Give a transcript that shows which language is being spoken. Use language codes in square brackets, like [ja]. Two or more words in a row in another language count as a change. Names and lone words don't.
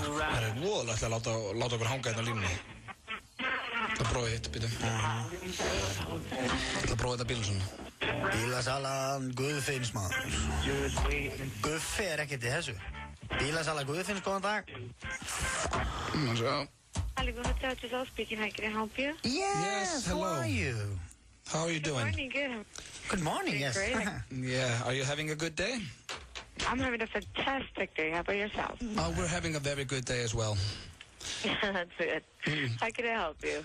[is] Það eru voðalegt að láta okkur hanga hérna á línunni. Það prófið hitt, býtum. Það prófið þetta bílasölunni. Bílasalan Guðfinns, maður. Guffi er ekkert í þessu. Bílasala Guðfinns, góðan dag. [en] Hollywood Hotel, Giselle speaking. How can I help you? Yes, hello. How are you? How are you doing? Good morning, good. Good morning, yes. Yeah, are you having a good day? I'm having a fantastic day. How about yourself? Oh, we're having a very good day as well. That's it. How can I help you?